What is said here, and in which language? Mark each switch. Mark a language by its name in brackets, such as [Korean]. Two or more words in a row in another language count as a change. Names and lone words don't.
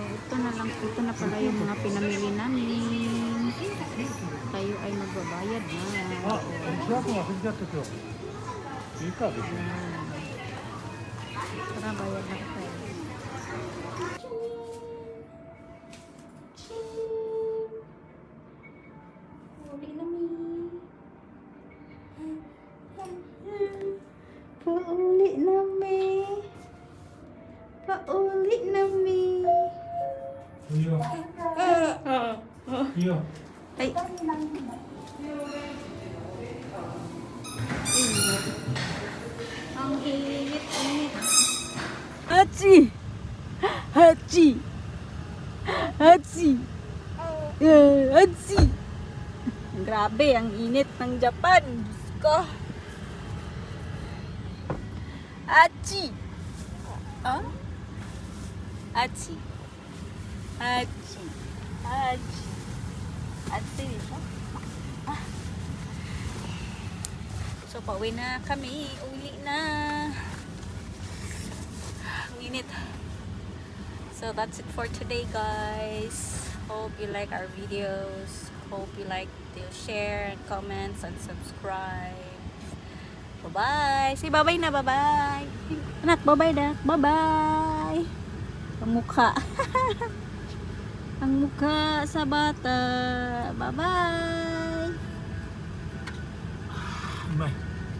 [Filipino] ito na lang, ito na pala yung mga pinamili namin. Tayo ay magbabayad na. [Japanese] あ、シワ君が過ぎちゃった今日。いいか別に。 [Filipino] Tara, bayad na tayo. [Cebuano] Uli na mi. Pauli na mi. Pauli na mi. [Japanese] いいよ。いいよ。 [Filipino] Ay. Ang init, init. Hachi! Hachi! Hachi! Hachi! Grabe, ang init ng Japan. Diyos ko. Hachi! Ah? Hachi! Hachi! Hachi! Hachi dito? Ah. So, pauwi na kami. Uli na. Ang init. [English] So, that's it for today, guys. Hope you like our videos. Hope you like to share and comments and subscribe. Bye-bye. Say bye-bye na. Bye-bye. [Filipino] Anak, bye-bye na. Bye-bye. Ang mukha. Ang mukha sa bata. Bye-bye. [Japanese] うまい。